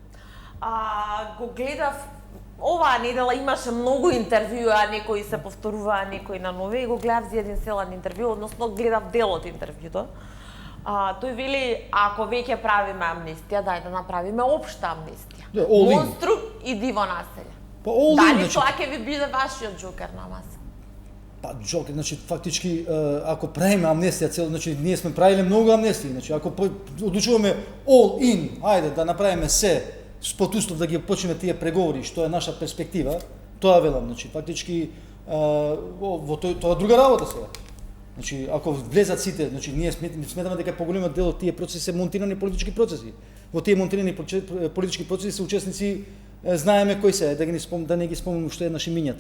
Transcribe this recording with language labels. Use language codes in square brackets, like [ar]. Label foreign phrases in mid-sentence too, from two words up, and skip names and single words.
[mk] Го гледав оваа недела, имаше многу интервјуа, некои се повторуваа, некои на нови, и го гледав за еден селен интервју, односно гледав дел од интервјуто. Тој вели, ако веќе правиме амнестија, дај да направиме општа амнестија. Да, [en] all in. [mk] Монструм и диво населје. [en] Па all in, [mk] Дали значи. тоа ќе ви биде вашиот џокер на маса? Па џокер, значи фактички ако правиме амнестија цел, значи ние сме правиле многу амнестии, значи ако одлучуваме [en] all in, [mk] ајде да направиме се под услов да ги почнеме тие преговори, што е наша перспектива, тоа велам, значи фактички во тоа друга работа сега. Значи ако влезат сите, значи ние сметаме дека поголемиот дел од тие процеси се монтирани политички процеси. Во тие монтирани политички процеси се учесници знаеме кои се, да не ги спомнам што е на шимињата.